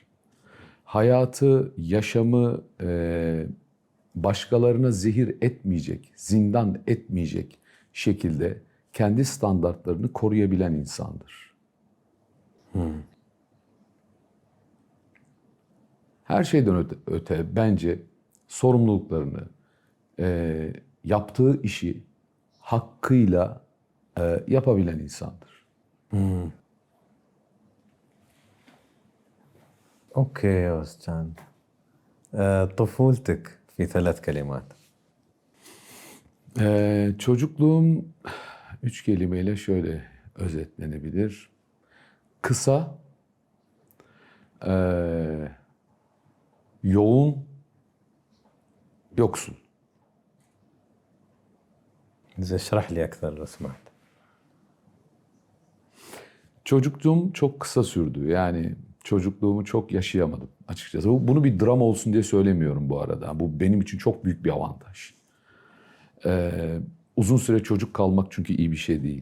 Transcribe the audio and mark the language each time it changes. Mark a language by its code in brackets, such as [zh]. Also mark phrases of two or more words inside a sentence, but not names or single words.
[tr] Hayatı, yaşamı başkalarına zehir etmeyecek, zindan etmeyecek şekilde kendi standartlarını koruyabilen insandır. Her şeyden öte bence sorumluluklarını, yaptığı işi hakkıyla yapabilen insandır. [ar] اوكي يا استاذ. طفولتك في 3 كلمات. [tr] Çocukluğum 3 kelimeyle şöyle özetlenebilir. Kısa, yoğun, yoksul. [ar] إذا اشرح لي أكثر لو سمحت. [tr] Çocukluğum çok kısa sürdü. Yani çocukluğumu çok yaşayamadım açıkçası. Bunu bir drama olsun diye söylemiyorum bu arada. Bu benim için çok büyük bir avantaj. Uzun süre çocuk kalmak çünkü iyi bir şey değil.